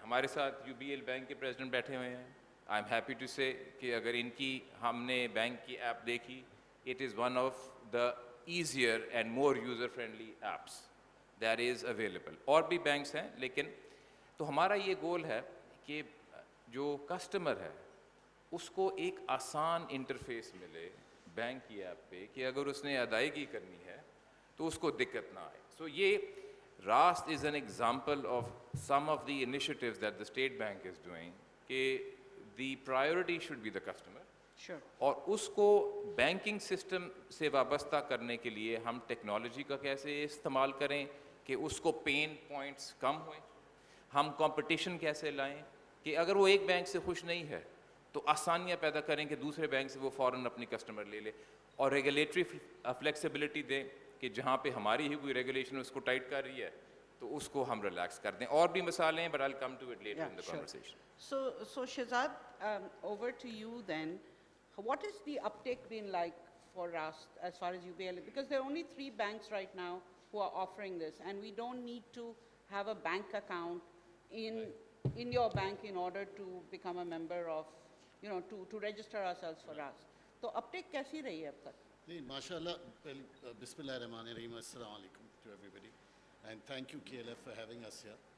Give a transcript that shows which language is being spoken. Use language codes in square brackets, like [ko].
[ur] ہمارے ساتھ UBL bank کے پریزیڈنٹ بیٹھے ہوئے ہیں. [en] I am happy to say [ur] کہ اگر ان کی ہم نے بینک کی ایپ دیکھی, [en] It is one of the easier and more user friendly apps that is available. [ur] اور بھی بینکس ہیں, لیکن تو ہمارا یہ گول ہے کہ جو کسٹمر ہے اس کو ایک آسان انٹرفیس ملے بینک کی ایپ پہ کہ اگر اس نے ادائیگی کرنی ہے تو اس کو دقت نہ آئے. [en] So یہ راست is an example of some of the initiatives that the State Bank is doing کہ the priority should be the customer. [ur] اور اس کو بینکنگ سسٹم سے وابستہ کرنے کے لیے ہم ٹیکنالوجی کا کیسے استعمال کریں کہ اس کو پین پوائنٹس کم ہوئیں, ہم کمپٹیشن کیسے لائیں کہ اگر وہ ایک بینک سے خوش نہیں ہے تو آسانیاں پیدا کریں کہ دوسرے بینک سے وہ فوراً اپنی کسٹمر لے لے, اور ریگولیٹری فلیکسیبلٹی دیں کہ جہاں پہ ہماری ہی کوئی ریگولیشن اس کو ٹائٹ کر رہی ہے تو اس کو ہم ریلیکس کر دیں. اور بھی مثالیں ہیں, [en] but I'll come to it later in the conversation. So Shazad, over to you then. What is the uptake been like for us as far as UBL? Because there are only 3 banks right now who are offering this, and we don't need to have a bank account in your bank in order to become a member of, to register ourselves for us. [ur] So uptake kaisi rahi hai ab tak? نہیں ماشاء اللہ. بسم اللہ الرحمن الرحیم. [en] السلام علیکم to everybody and thank you KLF for having us here.